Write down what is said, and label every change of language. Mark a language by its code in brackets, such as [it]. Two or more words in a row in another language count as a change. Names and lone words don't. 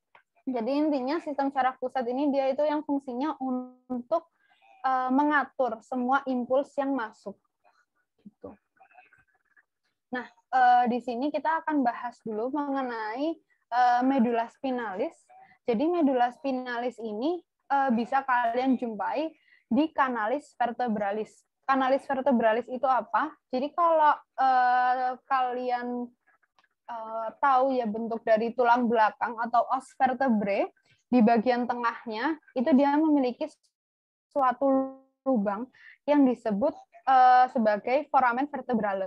[id] Jadi intinya sistem syaraf pusat ini dia itu yang fungsinya untuk mengatur semua impuls yang masuk. Gitu. Nah, di sini kita akan bahas dulu mengenai medula spinalis. Jadi medula spinalis ini bisa kalian jumpai di [la] canalis vertebralis. Canalis vertebralis [id] itu apa? Jadi kalau kalian tahu ya bentuk dari tulang belakang atau [la] os vertebrae, [id] di bagian tengahnya itu dia memiliki suatu lubang yang disebut sebagai [la] foramen vertebrale.